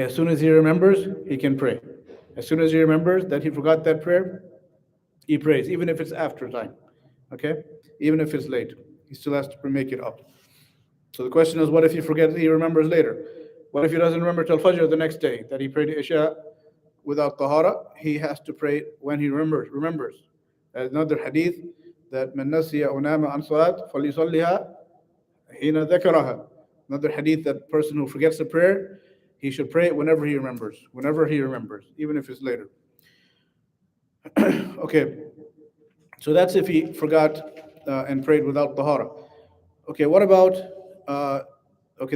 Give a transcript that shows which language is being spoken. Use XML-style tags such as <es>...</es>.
<en>As soon as he remembers, he can pray. As soon as he remembers that he forgot that prayer, he prays, even if it's after time. Okay? Even if it's late, he still has to make it up. So the question is, what if he forgets, he remembers later? What if he doesn't remember till Fajr the next day that he prayed Isha without tahara? He has to pray when he remembers. There's another hadith that</en> <ar>من نسي أو نام عن صلاة فليصليها حين ذكرها.</ar> <en>Another hadith that person who forgets the prayer, he should pray it whenever he remembers, even if it's later. Okay, so that's if he forgot and prayed without tahara. Okay, what about okay?</en>